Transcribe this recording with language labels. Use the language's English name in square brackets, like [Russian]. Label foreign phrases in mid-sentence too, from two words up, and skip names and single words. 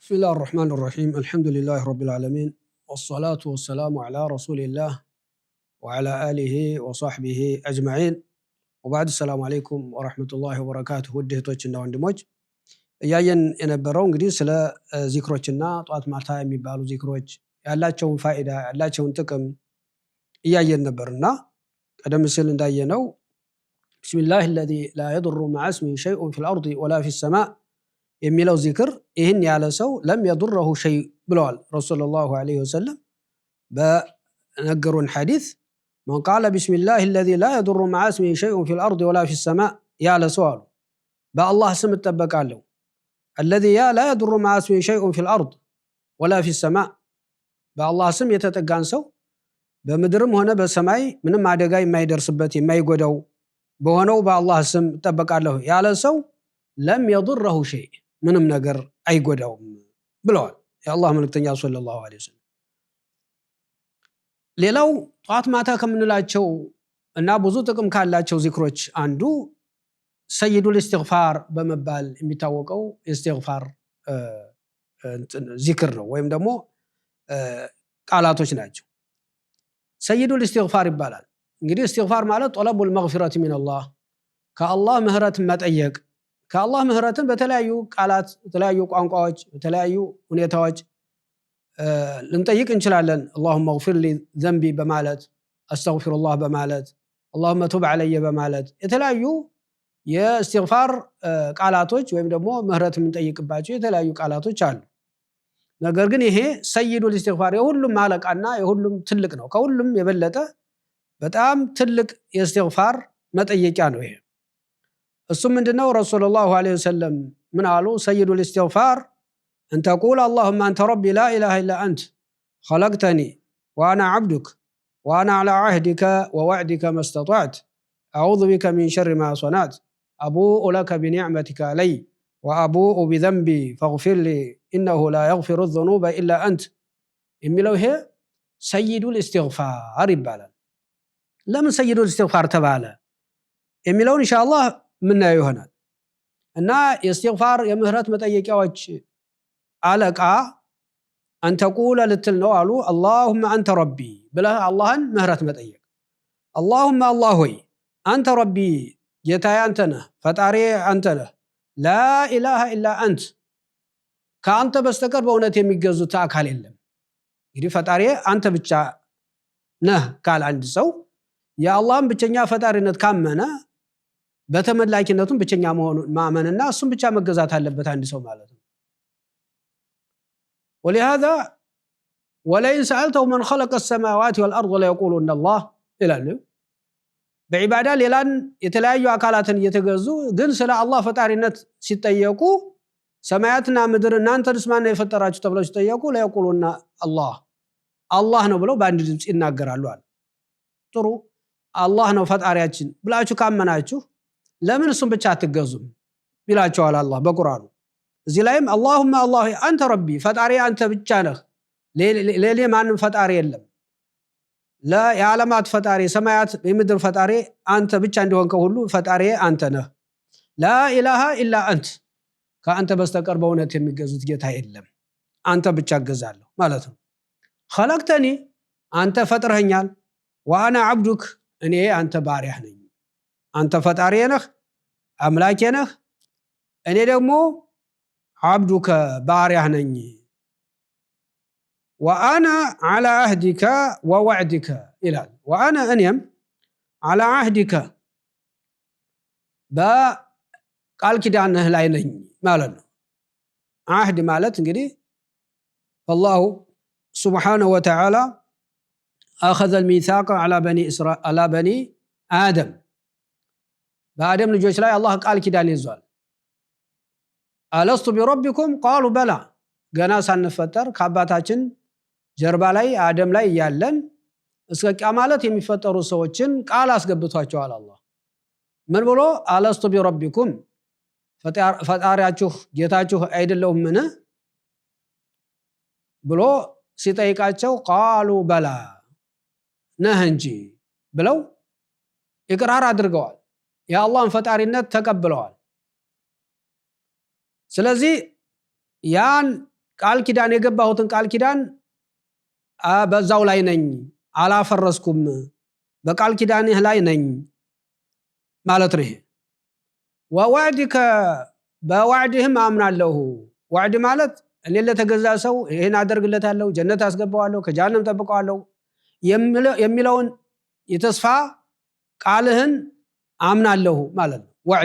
[Arabic] بسم الله الرحمن الرحيم الحمد لله رب العالمين والصلاة والسلام على رسول الله وعلى آله وصحبه أجمعين وبعد السلام عليكم ورحمة الله وبركاته وديه توجهنا وندموج [Amharic] ያየን የነበረው እንግዲህ ስለ ዚክሮችና ጧት ማታ የሚባሉ ዚክሮች ያላቸውን ፋይዳ ያላቸውን ጥቅም ያየን ነበርና ቀደም ሲል እንዳየነው ቢስሚላህ [Arabic] الذي لا يضر مع اسمه شيء في الأرض ولا في السماء [Amharic] የሚለው ዚክር ይህን ያለ ሰው ለም يضره [Arabic] شيء ብለዋል رسول الله صلى الله عليه وسلم [Amharic] በነገሩን ሐዲስ [Arabic] من قال بسم الله الذي لا يضر مع اسمه شيء في الأرض ولا في السماء [Amharic] ያለ ሰው አሉ በአላህ ስም ተጠበቃለሁ [Arabic] الذي لا يضر مع اسمه شيء في الأرض ولا في السماء بالله سم [Amharic] يتጠጋን ሰው በምድርም ሆነ በሰማይ ምንም አደጋ የማይደርስበት የማይጎዳው በሆነው በአላህ ስም ተጠበቃለሁ ያለ ሰው ለም [Arabic] يضره شيء [Amharic] ምንም ነገር አይጎዳውም ብለዋል የአላህ መልእክተኛ [Arabic] صلى الله عليه وسلم። [Amharic] ሌላው ጧት ማታ ከምንላቸው እና ብዙ ጥቅም ካላቸው ዚክሮች አንዱ [Arabic] سيد الاستغفار [Amharic] በመባል የሚታወቀው ኢስቲግፋር ዚክር ነው ወይም ደግሞ ቃላቶች ናቸው። [Arabic] سيد الاستغفار [Amharic] ይባላል። እንግዲህ ኢስቲግፋር ማለት [Arabic] طلب المغفرة من الله [Amharic] ከአላህ ምህረት መጠየቅ ከአላህ ምህረትን በተለያዩ ቃላት በተለያዩ ቋንቋዎች በተለያዩ ሁኔታዎች ልንጠይቅ እንችላለን። [Arabic] اللهم اغفر لي ذنبي [Amharic] በማለት አስተግፊሩላህ በማለት [Arabic] اللهم تب علي [Amharic] በማለት የተለያዩ የኢስቲግፋር ቃላቶች ወይም ደግሞ ምህረት የምንጠይቅባቸው የተለያዩ ቃላቶች አሉ። ነገር ግን ይሄ [Arabic] سيد الاستغفار [Amharic] የሁሉም አለቃና የሁሉም ትልቅ ነው። ከሁሉም የበለጠ በጣም ትልቅ የኢስቲግፋር መጠየቂያ ነው ይሄ። እሱ ምንድነው? [Arabic] رسول الله عليه وسلم [Amharic] ምን አሉ? [Arabic] سيد الاستغفار أن تقول اللهم أنت ربي لا إله إلا أنت خلقتني وأنا عبدك وأنا على عهدك ووعدك ما استطعت أعوذ بك من شر ما صنعت أبوء لك بنعمتك علي وأبوء بذنبي فاغفر لي إنه لا يغفر الذنوب إلا أنت [Amharic] የሚለው ይሄ ሰይዱል ኢስቲግፋር ይባላል። ለምን ሰይዱል ኢስቲግፋር ተባለ የሚለውን ኢንሻአላህ ምናየው ይሆናል። እና ኢስቲግፋር የምህረት መጠየቂያዎች አለቃ አንተ ቁለ ልትል ነው አሉ። [Arabic] اللهم أنت [Amharic] ربي ብለህ አላህን ምህረት መጠየቅ። [Arabic] اللهم الله [Amharic] ሆይ አንተ ረቢ ጌታዬ አንተ ነህ ፈጣሪ አንተ ነህ [Arabic] لا إله إلا أنت [Amharic] ከአንተ በስተቀር በእውነት የሚገዙት አካል የለም። እንግዲህ ፈጣሪ አንተ ብቻ ነህ ካለ አንድ ሰው የአላህን ብቸኛ ፈጣሪነት ካመነ በተመላኪነቱም ብቸኛ መሆኑን ማመንና እሱም ብቻ መገዛት አለበት አንድ ሰው ማለት ነው። [Arabic] ولهذا ولئن سألته من خلق السماوات والأرض ليقولن الله [Amharic] ይላሉ። በዒባዳ ሌላን የተለያዩ አካላትን እየተገዙ ግን ስለ አላህ ፈጣሪነት ሲጠየቁ ሰማያትና ምድር እናንተንስ ማን ነው የፈጠራችሁ ተብለው ሲጠየቁ [Arabic] ليقولن الله [Amharic] ነው ብለው በአንድ ድምጽ ይናገራሉ አለ። ጥሩ አላህ ነው ፈጣሪያችን ብላችሁ ካመናችሁ ለምን እሱን ብቻ አትገዙም ይላቸዋል አላህ በቁርአኑ። እዚህ ላይም [Arabic] اللهم الله [Amharic] አንተ ረቢ ፈጣሪ አንተ ብቻ ነህ ሌላ ማንም ፈጣሪ የለም ለዓለማት ፈጣሪ ሰማያት የምድር ፈጣሪ አንተ ብቻ እንደሆንከው ሁሉ ፈጣሪ አንተ ነህ ላ [Arabic] إله إلا أنت [Amharic] ከአንተ በስተቀር በእውነት የሚገዙት ጌታ የለም አንተ ብቻ እገዛለሁ ማለት ነው። خلقتني አንተ ፈጥረኸኛል [Arabic] وانا عبدك [Amharic] እኔ አንተ ባሪያህ ነኝ አንተ ፈጣሪ ነህ አምላኬ ነህ እኔ ደግሞ عبدك ባሪያህ ነኝ [Arabic] وانا على عهدك ووعدك [Amharic] ይላል። وانا እኔም [Arabic] على عهدك [Amharic] በቃል ኪዳንህ ላይ ነኝ ማለት ነው። عهد ማለት እንግዲህ [Arabic] الله سبحانه وتعالى اخذ الميثاق على بني آدم [Amharic] በአደም ልጆች ላይ አላህ ቃል ኪዳን ይዟል። [Arabic] ألست بربكم قالوا بلى [Amharic] ገና ሳንፈጠር ከአባታችን ጀርባ ላይ አደም ላይ ያለን እስከ ቂያማት የሚፈጠሩ ሰዎችን ቃል አስገብቷቸዋል አላህ። ምን ብሎ [Arabic] ألست بربكم [Amharic] ፈጣሪያችሁ ጌታችሁ አይደለሁምን ብሎ ሲጠይቃቸው [Arabic] قالوا بلى [Amharic] ነህ እንጂ ብለው ኢቅራር አድርገዋል። የአላህን ፈጣሪነት ተቀብለዋል። ስለዚህ ያን ቃል ኪዳን የገባሁትን ቃል ኪዳን በዛው ላይ ነኝ አላፈረስኩም በቃል ኪዳንህ ላይ ነኝ ማለት ነው። ወወዕድከ በወዕድህም አምናለሁ። ወዕድ ማለት እኔ ለተገዛ ሰው ይሄን አደርግለታለሁ፣ ጀነት አስገባዋለሁ፣ ከጀሃነም ጠብቀዋለሁ የሚለውን የተስፋ ቃልህን አምናለሁ ማለት ነው።